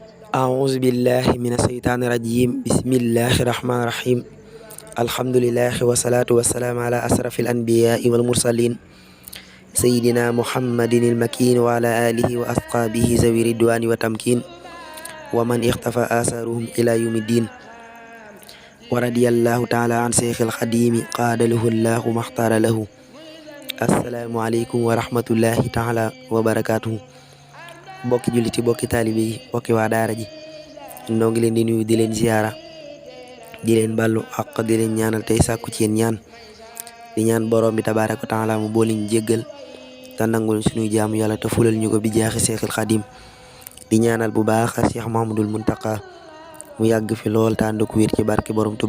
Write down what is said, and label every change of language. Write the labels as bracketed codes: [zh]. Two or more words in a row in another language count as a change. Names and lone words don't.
[ar] أعوذ بالله من الشيطان الرجيم بسم الله الرحمن الرحيم الحمد لله والصلاة والسلام على أشرف الأنبياء والمرسلين سيدنا محمد المكين وعلى آله وأصحابه ذوي الرضوان والتمكين ومن اختفى آثارهم إلى يوم الدين ورضي الله تعالى عن شيخ الخديم قاد له الله ما اختار له السلام عليكم ورحمة الله تعالى وبركاته. [wo] bokki julliti bokki taalibe yi bokki waa daara ji noo ngi leen di nuyu di leen ziyaara di leen ballu ak di leen ñaanal tey sàkku ci yéen ñaan di ñaan borom bi [ar] تبارك وتعالى [wo] mu boole ñu jéggal te nangul suñuy jaamu yàlla te fulal ñu ko bi jaaxi Seexul Xadim di ñaanal bu baax a Cheikh Mahamadul Muntaqa mu yàgg fi lool te ànd ak wér ci barke borom Tuba.